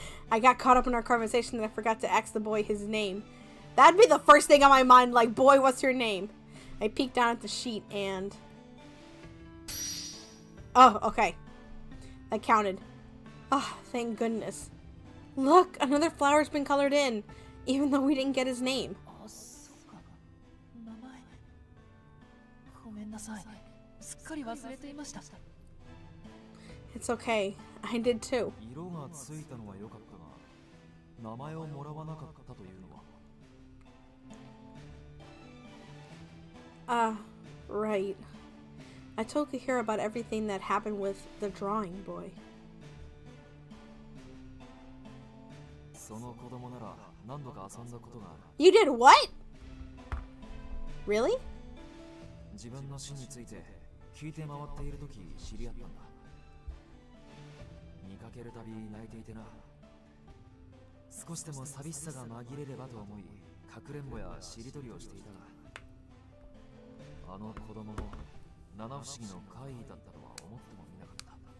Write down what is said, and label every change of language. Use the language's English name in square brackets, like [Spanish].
[English] I got caught up in our conversation that I forgot to ask the boy his name. That'd be the first thing on my mind, like, boy, what's your name? I peeked down at the sheet and... Oh, okay. I counted. Ah, thank goodness. Look, another flower's been colored in, even though we didn't get his name. [Japanese] あ、そうか。名前。ごめんなさい。すっかり忘れていました。 [English] It's okay. I did too. [Japanese] 色がついたのは良かったが、名前をもらわなかったというのは。 [English] Right. I told Kahira about everything that happened with the drawing boy. [Japanese] その子供なら何度か遊んだことがある。 [English] You did what? Really? [Japanese] 自分の死について聞いて回っているとき知り合ったんだ。見かけるたび泣いていてな。少しでも寂しさが紛れればと思い、かくれんぼやしりとりをしていたが、あの子供も七不思議の怪異だったとは思ってもみなかった。